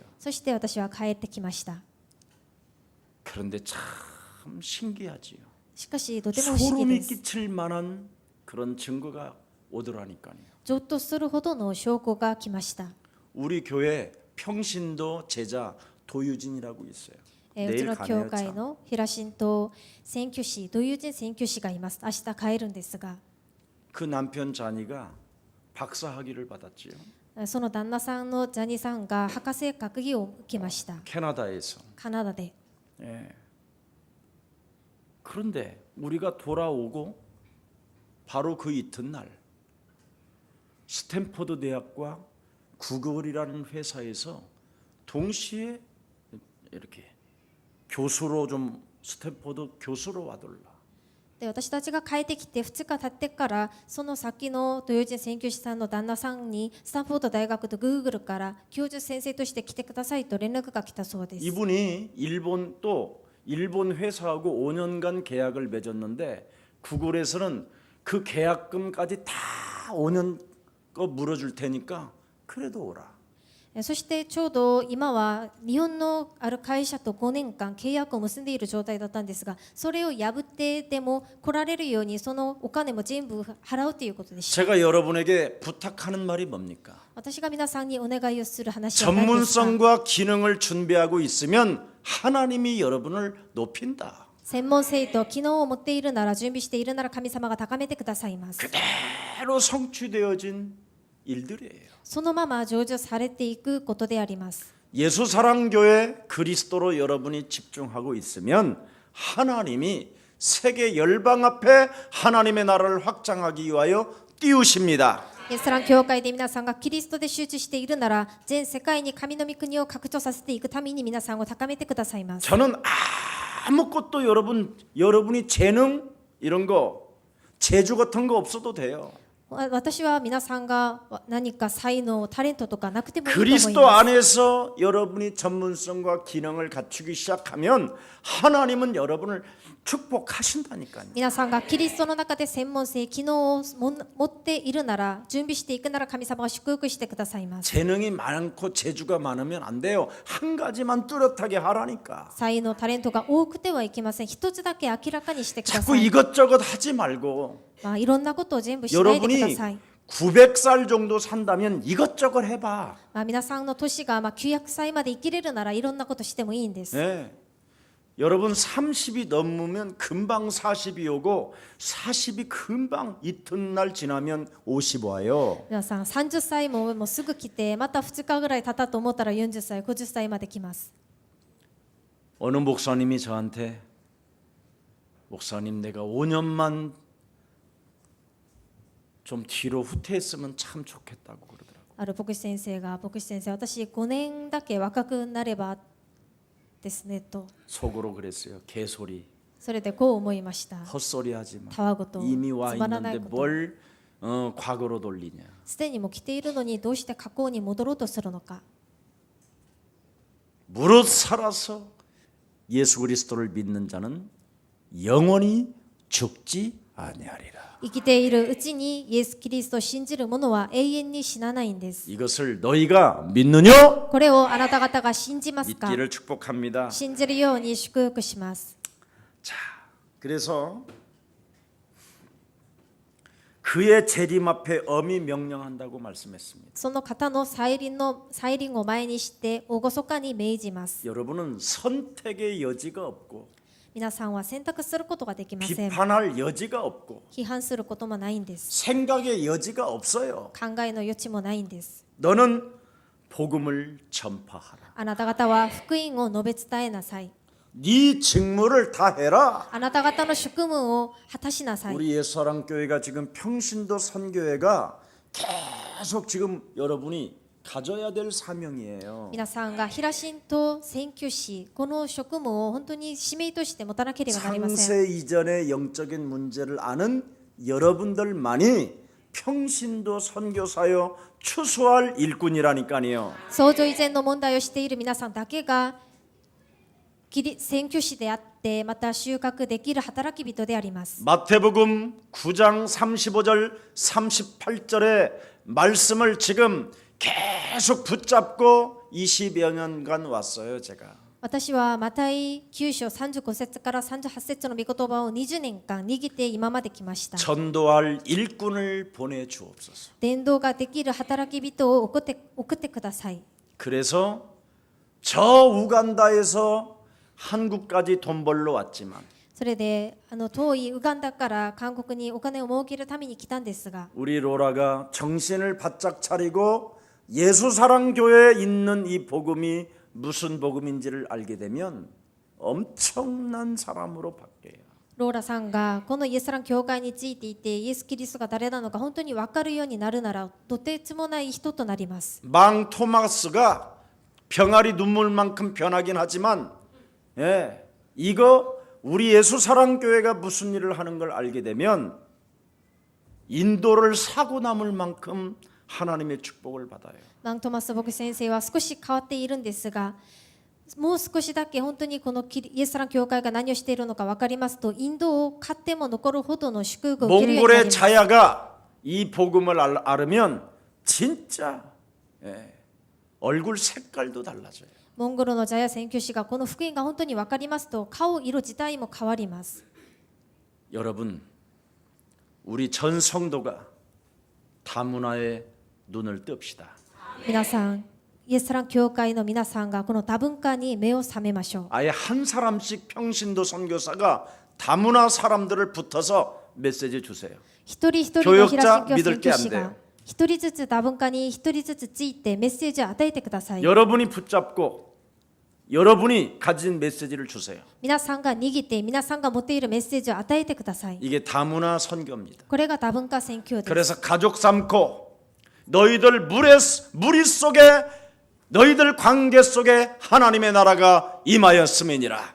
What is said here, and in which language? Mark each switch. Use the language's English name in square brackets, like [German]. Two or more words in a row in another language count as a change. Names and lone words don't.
[Japanese] そして私は帰ってきました。 [Korean] 그런데 참 신기하지요. [Japanese] しかしとても不思議 [Korean] 소름이 [Japanese] です。 [Korean] 끼칠 만한 그런 증거가 오더라니까요. [Japanese] ゾッとするほどの証拠が来ました。 [Korean] 우리 교회 평신도 제자 도유진이라고 있어요. [Japanese] うちの [Korean] 가네요, [Japanese] 教会 [Korean] 참. [Japanese] の平信と宣教師、土友人宣教師がいます。明日帰るんですが、 [Korean] 그 남편 자니가 박사 학위를 받았지요. [Japanese] その旦那さんのジャニーさんが博士学位を受けました。 [Korean] 캐나다에서. [Japanese] カナダで。 예. [Korean] 그런데 우리가 돌아오고 바로 그 이튿날 스탠포드 대학과 구글이라는 회사에서 동시에 이렇게 교수로 좀 스탠포드 교수로 와둘라. [Japanese] で私たちが帰ってきて2日経ってからその先の土曜人宣教師さんの旦那さんにスタンフォード大学とグーグルから教授先生として来てくださいと連絡が来たそうです。 [Korean] 이분이 일본 회사하고 5년간 계약을 맺었는데 구글에서는 그 계약금까지 다 5년 거 물어줄 테니까 그래도 오라. [Japanese] そしてちょうど今は日本のある会社と5年間契約を結んでいる状態だったんですが、それを破ってでも来られるようにそのお金も全部払うということでした。 [Korean] 제가 여러분에게 부탁하는 말이 뭡니까? [Japanese] 私が皆さんにお願いをする話は何ですか。 [Korean] 전문성과 기능을 준비하고 있으면 하나님이 여러분을 높인다. [Japanese] 専門性と機能を持っているなら、準備しているなら神様が高めてくださいます。 [Korean] 그대로 성취되어진 일들이에요. [Japanese] そのまま成就されていくことであります。 [Korean] 예수사랑교회 그리스도로 여러분이 집중하고 있으면 하나님이 세계 열방 앞에 하나님의 나라를 확장하기 위하여 띄우십니다. [Japanese] イエスラン教会で皆さんがキリストで集中しているなら、全世界に神の御国を拡張させていくために皆さんを高めてくださいます。 [Korean] 저는 아무것도 여러분이 재능 이런 거 재주 같은 거 없어도 돼요. [Japanese] 私は皆さんが何か才能、タレントとかなくてもいいと思い [Korean] 그리스도 [Japanese] ます。 [Korean] 안에서 여러분이 전문성과 기능을 갖추기 시작하면 하나님은 여러분을 축복하신다니까요. [Japanese] 皆さんがキリストの中で専門性、機能を持っているなら、準備していくなら神様が祝福してくださいます。 [Korean] 재능이 많고 재주가 많으면 안 돼요. 한 가지만 뚜렷하게 하라니까. [Japanese] 才能、タレントが多くてはいけません。一つだけ明らかにしてくだ [Korean] 자꾸 [Japanese] さい。 [Korean] 이것저것 하지 말고 [Japanese] いろんなことを全部しないでくだ [Korean] 여러분이 [Japanese] さい。 [Korean] 900살 정도 산다면 이것저것 해봐. [Japanese] 皆さんの年が900歳まで生きれるならいろんなことしてもいいんです。 [Korean] 네. 여러분 30이 넘으면 금방 40이 오고 40이 금방 이튿날 지나면 50 와요. [Japanese] 皆さん30歳もすぐ来て、また2日ぐらい経ったと思ったら40歳、50歳まで来ます。 [Korean] 어느 목사님이 저한테 목사님 내가 5년만 좀 뒤로 후퇴했으면 참 좋겠다고 그러더라고요. [Japanese] ある牧師先生が、牧師先生、私5年だけ若くなればですねと。 [Korean] 속으로 그랬어요. 개소리. [Japanese] それでこう思いました。 [Korean] 헛소리 하지 마. [Japanese] たわごと、 [Korean] 이미 와 [Japanese] つまらない [Korean] 있는데 [Japanese] こと。 [Korean] 뭘 과거로 돌리냐. [Japanese] すでにもう来ているのにどうして過去に戻ろうとするのか。 [Korean] 무릇 살아서 예수 그리스도를 믿는 자는 영원히 죽지 아니하리라. [Japanese] 生きているうちにイエス・キリストを信じる者は永遠に死なないんです。 [Korean] 이것을 너희가 믿느냐? [Japanese] これをあなた方が信じますか。 [Korean] 믿기를 축복합니다. [Japanese] 信じるように祝福します。 [Korean] 자, 그래서 그의 재림 앞에 엄히 명령한다고 말씀했습니다. [Japanese] その方の再臨を前にして厳かに命じます。 [Korean] 여러분은 선택의 여지가 없고 [Japanese] 皆さんは選択することができません。 [Korean] 비판할 여지가 없고 [Japanese] 批判することもないんです。 [Korean] 생각의 여지가 없어요. [Japanese] 考えの余地もないんです。 [Korean] 너는 복음을 전파하라. [Japanese] あなた方は福音を述べ伝えなさい。 [Korean] 네 직무를 다 해라. [Japanese] あなた方の職務を果たしなさい。 [Korean] 우리 예수사랑교회가 지금 평신도 선교회가 계속 지금 여러분이 가져야 될 사명이에요. [Japanese] 皆さんが平信と宣教師、この職務を本当に使命として持たなければなりません。 [Korean] 창세 이전의 영적인 문제를 아는 여러분들만이 평신도 선교사요 추수할 일꾼이라니까요. [Japanese] 創造以前の問題をしている皆さんだけが宣教師であって、また収穫できる働き人であります。 [Korean] 마태복음 9장 35절 38절의 말씀을 지금 계속 붙잡고 20여 년간 왔어요, 제가. [Japanese] 私はマタイ9章35節から38節の御言葉を20年間握って今まで来ました。 [Korean] 전도할 일꾼을 보내 주옵소서. [Japanese] 伝道ができる働き人を送ってください。 [Korean] 그래서 저 우간다에서 한국까지 돈 벌러 왔지만 [Japanese] それで遠いウガンダから韓国にお金を儲けるために来たんですが、 [Korean] 우리 로라가 정신을 바짝 차리고 예수사랑교회에 있는 이 복음이 무슨 복음인지를 알게 되면 엄청난 사람으로 바뀌어요. [Japanese] ローラさんがこのイエスラン教会についていて、イエス・キリストが誰なのか本当に分かるようになるなら、とてつもない人となります。 [Korean] 망 토마스가 병아리 눈물만큼 변하긴 하지만 이거 우리 예수사랑교회가 무슨 일을 하는 걸 알게 되면 인도를 사고 남을 만큼 하나님의 축복을 받아요. [Japanese] マントマス牧師先生は少し変わっているんですが、もう少しだけ本当にこのイエスラン教会が何をしているのか分かりますと、インドを買っても残るほどの祝福を受けるようになり [Korean] 몽골의 [Japanese] ます。 [Korean] 자야가 이 복음을 알으면 진짜 얼굴 색깔도 달라져요. [Japanese] モンゴルのジャヤ宣教師がこの福音が本当に分かりますと顔色自体も変わります。 [Korean] 여러분, 우리 전 성도가 다문화에 눈을 뜹시다. [Japanese] 皆さん、イエスラン教会の皆さんがこの多文化に目を覚めましょう。 [Korean] 아예 한 사람씩 평신도 선교사가 다문화 사람들을 붙어서 메시지 주세요. [Japanese] 一人一人の平信教 [Korean] 믿을 [Japanese] 宣 [Korean] 게 [Japanese] 教 [Korean] 안 [Japanese] 師 [Korean] 돼요. [Japanese] が一人ずつ多文化に一人ずつついてメッセージを与えてください。 [Korean] 여러분이 붙잡고 여러분이 가진 메시지를 주세요. [Japanese] 皆さんが握って皆さんが持っているメッセージを与えてください。 [Korean] 이게 다문화 선교입니다. [Japanese] これが多文化宣教です。 [Korean] 그래서 가족 삼고 너희들 무리 속에 너희들 관계 속에 하나님의 나라가 임하였음이니라.